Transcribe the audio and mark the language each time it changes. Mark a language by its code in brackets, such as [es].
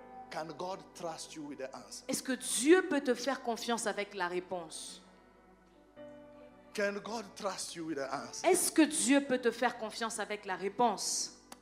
[en] Can God trust you with the answer? [fr] Est-ce que Dieu peut te faire confiance avec la réponse? [en] Can God trust you with the answer? [fr] Est-ce que Dieu peut te faire confiance avec la réponse?